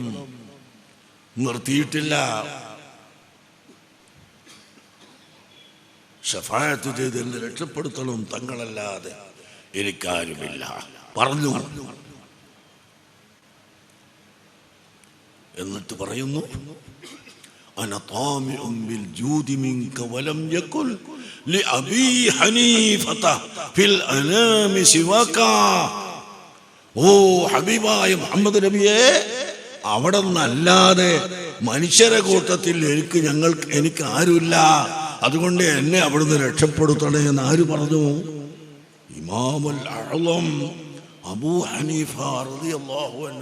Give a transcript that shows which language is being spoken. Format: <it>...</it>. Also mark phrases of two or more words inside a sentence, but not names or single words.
<ml>നിർത്തിയിട്ടില്ല, ശഫാഅത്ത് ചെയ്ത് എന്നെ രക്ഷപ്പെടുത്തണം, തങ്ങളല്ലാതെ എനിക്കാരുമില്ല പറഞ്ഞു. എന്നിട്ട് പറയുന്നു</ml> <ar>أنا طامع بالجود منك ولم يكن لأبي حنيفة في الأنام سواك.</ar> <ml>ഓ ഹബീബായ മുഹമ്മദ് നബിയെ, അവിടെ നിന്നല്ലാതെ മനുഷ്യരെ കൂട്ടത്തിൽ എനിക്ക് ആരുമില്ല. അതുകൊണ്ട് എന്നെ അവിടുന്ന് രക്ഷപ്പെടുത്തണേ എന്ന് ആര് പറഞ്ഞു?</ml> <ar>الإمام الأعظم أبو حنيفة رضي الله عنه.</ar>